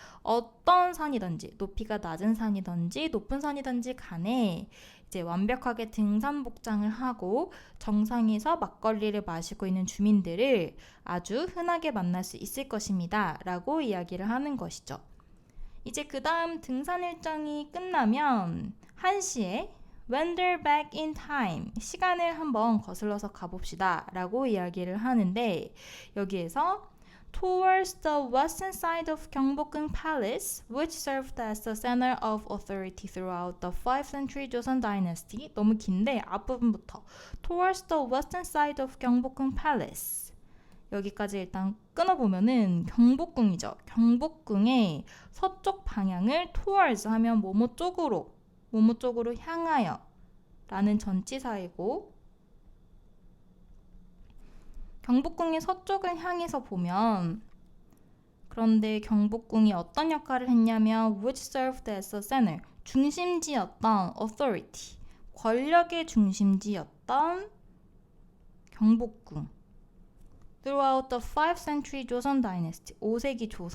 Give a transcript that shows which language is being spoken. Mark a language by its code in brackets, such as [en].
[ko] 어떤 산이든지 높이가 낮은 산이든지 높은 산이든지 간에 이제 완벽하게 등산 복장을 하고 정상에서 막걸리를 마시고 있는 주민들을 아주 흔하게 만날 수 있을 것입니다. 라고 이야기를 하는 것이죠. 이제 그 다음 등산 일정이 끝나면 1시에 [en] wander back in time. [ko] 시간을 한번 거슬러서 가봅시다. 라고 이야기를 하는데 여기에서 [en] towards the western side of 경복궁 Palace, which served as the center of authority throughout the 5th century Joseon dynasty. [ko] 너무 긴데 앞부분부터 [en] towards the western side of 경복궁 Palace. [ko] 여기까지 일단 끊어보면은 경복궁이죠. 경복궁의 서쪽 방향을 towards 하면 뭐뭐 쪽으로 향하여 라는 전치사이고 경복궁의 서쪽을 향해서 보면 그런데 경복궁이 어떤 역할을 했냐면 [en] which served as a center [ko] 중심지였던 authority 권력의 중심지였던 경복궁 [en] throughout the 5th century Joseon dynasty [ko] 5세기